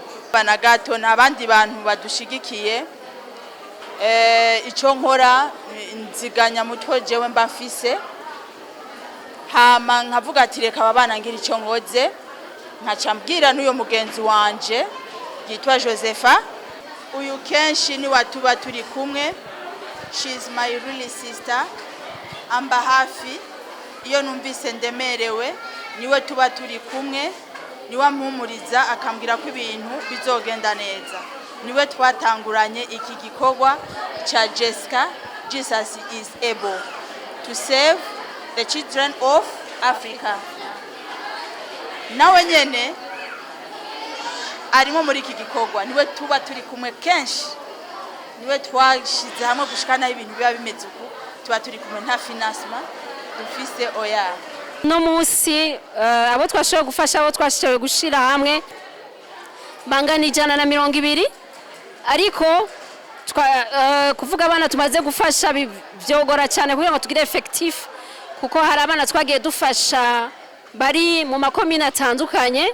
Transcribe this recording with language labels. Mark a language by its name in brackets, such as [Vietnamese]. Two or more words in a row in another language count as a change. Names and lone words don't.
[Rundi] Bana gato n'abandi bantu badushigikiye, ico nkora nziganya mutwe jewe mba mfise, hama nkavuga ati reka abana ngira ico ngoze, nkaca mbwira n'uyo mugenzi wanje yitwa Josepha. Uyu kenshi ni watuba turi kumwe, [English] she is my really sister, [Rundi] amba hafi iyo numvise ndemerewe, niwe tuba turi kumwe, niwe mpumuriza akambwira ko ibintu bizogenda neza. Niwe twatanguranye iki gikorwa cha Jessica, [English] Jesus is able to save the children of Africa. [Rundi] Nawe nyene arimo muri iki gikorwa, niwe tuba turi kumwe kenshi, niwe twashize hamwe gushikana ibintu biba bimeze uko, tuba turi kumwe nta financement dufise oya. No musi abo twashoboye gufasha, abo twashoboye gushira hamwe bangana 120, ariko kuvuga abana tumaze gufasha byogora cyane kugira ngo tugire effectif, kuko hari abana twagiye dufasha bari mu makomine atandukanye.